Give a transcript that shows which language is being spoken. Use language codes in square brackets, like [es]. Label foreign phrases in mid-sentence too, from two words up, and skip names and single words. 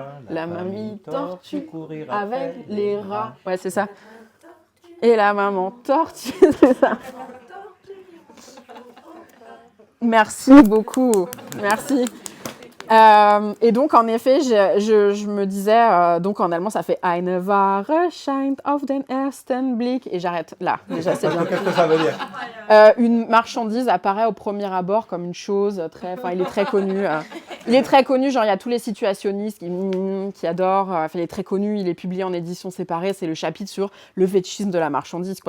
[fr] La mamie tortue courir avec les rats. Ouais, c'est ça. Et la maman tortue, c'est ça. Merci beaucoup. Merci. Et donc, en effet, je me disais, donc en allemand, ça fait [de] Eine Ware scheint auf den ersten Blick. [fr] Et j'arrête là. Déjà, c'est bien. Qu'est-ce que ça veut dire ? Une marchandise apparaît au premier abord comme une chose très. Enfin, il est très connu. Il est très connu, genre il y a tous les situationnistes qui adorent. Enfin, il est très connu, il est publié en édition séparée. C'est le chapitre sur le fétichisme de la marchandise, quoi.